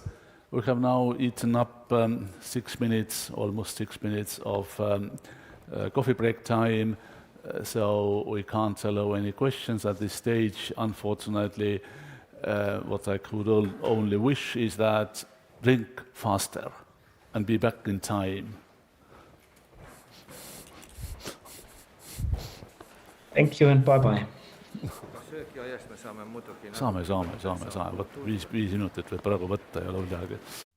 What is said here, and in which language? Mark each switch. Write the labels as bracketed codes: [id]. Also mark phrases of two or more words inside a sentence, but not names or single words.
[en] We have now eaten up 6 minutes, almost 6 minutes of coffee break time, so we can't allow any questions at this stage. Unfortunately, what I could only wish is that drink faster and be back in time. Thank you and bye-bye. [et] Saame, vot 5 minutit võib praegu võtta, ei ole midagi.